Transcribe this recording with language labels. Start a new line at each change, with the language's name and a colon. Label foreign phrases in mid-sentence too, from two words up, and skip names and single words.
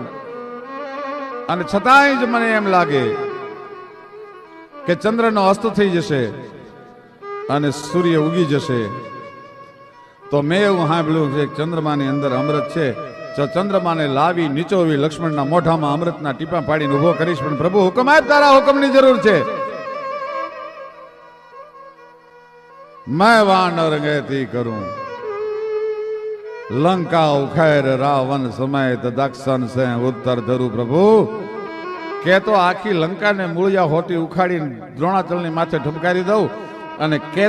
Gujarati: અને છતાંય જ મને એમ લાગે કે ચંદ્રનો અસ્ત થઈ જશે અને સૂર્ય ઉગી જશે તો મેં એવું સાંભળ્યું છે ચંદ્રમાની અંદર અમૃત છે. જો ચંદ્રમાને લાવી નીચોવી લક્ષ્મણના મોઢામાં અમૃતના ટીપા પાડીને ઉભો કરીશ. પણ પ્રભુ હુકમ આપ, તારા હુકમની જરૂર છે.
Hindi: मैं वानर गति करूं लंका उखैर रावण समेत दक्षण से उत्तर धरू.
Gujarati: प्रभु કે તો આખી લંકાને મૂળિયા હોટી ઉખાડીને દ્રોણાચલની માથે ઠપકારી દઉં અને કે